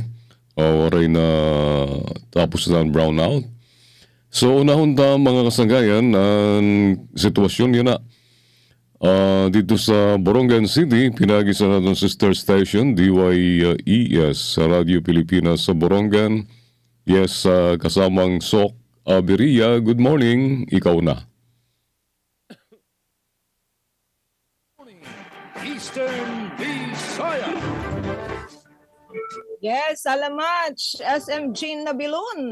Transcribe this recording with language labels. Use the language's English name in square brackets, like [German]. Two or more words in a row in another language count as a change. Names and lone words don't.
[Filipino] Waray na tapos na ang brownout. [Waray] So unahon ta mga kasanggayan ang sitwasyon yun na. [Filipino] Dito sa Borongan City, pinagi sa natin sister station DYES sa Radio Pilipinas sa Borongan. [Waray] Yes, kasamang Sok Aberia. [English] Good morning, [Waray] ikaw na. Eastern Visayas. Yes, salamat. SMG Nabilon.